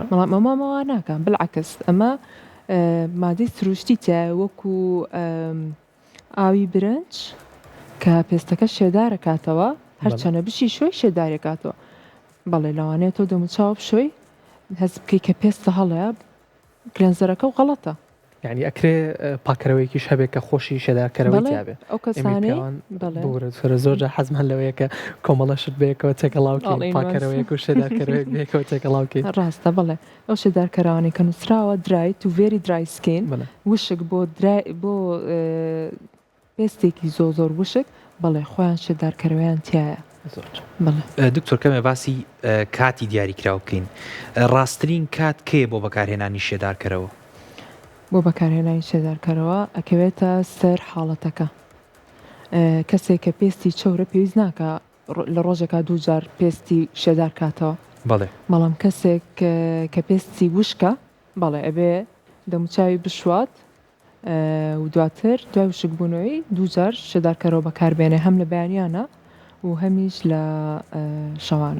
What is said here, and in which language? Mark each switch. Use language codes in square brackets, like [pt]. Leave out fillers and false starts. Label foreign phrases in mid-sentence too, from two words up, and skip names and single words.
[ckb] بەڵام ئەمەوە ناکەم بالعکس ئەمە مادەی سروشتی تایە وەکو ئاوی برنج کە پێستەکە شێدارە کاتەوە هەرچەنە بشی شوی شێدارێکاتەوە بەڵێ لەوانەیە تۆ دەموچاو بشۆی هەز بکەی کە پێستە هەڵەیە کلێنزەرەکە و غەڵەتە یعنی ئەکرێ پاکەرەوەیکیش هەبێت کە خۆشی شێدارکەرەوەی تیابێ ئەو کەسانەی زۆرجە حەزمان لەوەیە کە کۆمەڵەشت بێکەوە تێکەڵاوکەی پاکەرەوەیەک و شێدارکەرەوەیەک بێکەوە تێکەڵاوکەی ڕاستە بڵێ ئەو شێدارکەرەوانی کە نووسراوە درای تو [en] veri dry skin [ckb] وشک بۆ پێستێکی زۆر وشک بەڵێ خۆیان شێدارکەرەوەیان تایە دکتۆر کەمێ باسی کاتی دیاریکراو بکەین ڕاستترین کات کێ بۆ بەکارهێنانی شێدارکەرەوە بۆ بەکارهێنانی شێدارکەرەوە ئەکەوێتە سەر حاڵەتەکە کەسێک کە پێستی چەورە پێویست ناکە لە ڕۆژێکا دوو جار پێستی شێدار کاتەوە بەڵام کەسێک کە پێستی وشکە بەڵێ ئەبێ دەموچاوی بشوات و دواتر دوای وشک بوونەوەی دوو جار شێدارکەرەوە بەکاربێنێ هەم لە بەیانیانە و هەمیش لە شەوانە